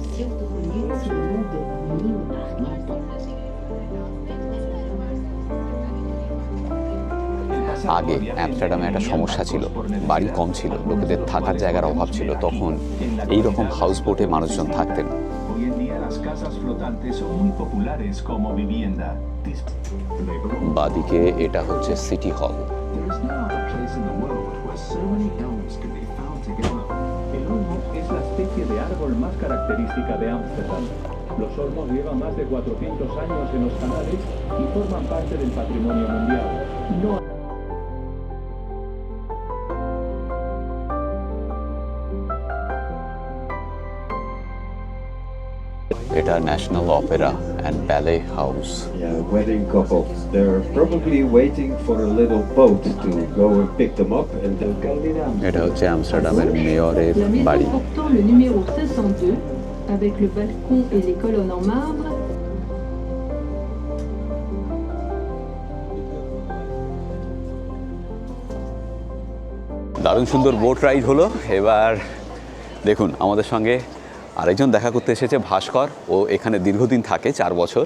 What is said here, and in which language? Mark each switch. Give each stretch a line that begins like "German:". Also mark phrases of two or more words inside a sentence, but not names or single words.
Bangla: আগে আমস্টারডামে একটা সমস্যা ছিল, বাড়ি কম ছিল, লোকেদের থাকার জায়গার অভাব ছিল। তখন এই রকম হাউস বোটে মানুষজন থাকতেন। বাদিকে এটা হচ্ছে সিটি হল।
Spanish: Los olmos llevan más de 400 años en los canales y forman parte del patrimonio mundial. No
Bangla: এটা ন্যাশনাল অপেরা অ্যান্ড ব্যালে হাউস।
English: Yeah, wedding couples. They're probably waiting for a little boat to go and pick them up and then
Bangla: এটা হচ্ছে আমস্টারডামের মেয়রের
French: La maison
Bangla: বাড়ি।
French: portant le numéro 502, avec le balcon et les colonnes en marbre,
Bangla: দারুণ সুন্দর বোট রাইড হলো। এবার দেখুন আমাদের সঙ্গে আরেকজন দেখা করতে এসেছে, ভাস্কর। ও এখানে দীর্ঘদিন থাকে, 4 বছর।